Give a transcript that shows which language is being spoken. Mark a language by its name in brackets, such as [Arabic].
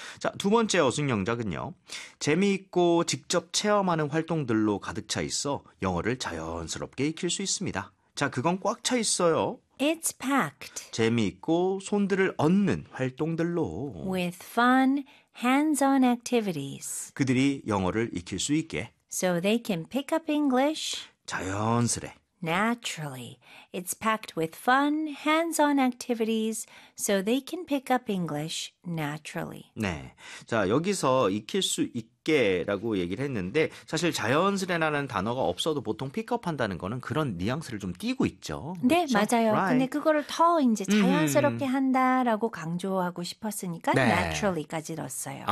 [Korean] 자, 두 번째 어순영작은요. 재미있고 직접 체험하는 활동들로 가득 차 있어 영어를 자연스럽게 익힐 수 있습니다. 자, 그건 꽉 차 있어요. [English] It's packed. [Korean] 재미있고 손들을 얻는 활동들로. [English] With fun hands-on activities. [Korean] 그들이 영어를 익힐 수 있게. [English] So they can pick up English. [Korean] 자연스레. [English] Naturally, it's packed with fun, hands-on activities, so they can pick up English naturally. [Korean] 네, 자 여기서 익힐 수 있게라고 얘기를 했는데 사실 자연스레라는 단어가 없어도 보통 픽업한다는 거는 그런 뉘앙스를 좀 띄고 있죠. 네, 그렇죠? 맞아요. [English] Right. [Korean] 근데 그거를 더 이제 자연스럽게 한다라고 강조하고 싶었으니까 네. naturally까지 넣었어요.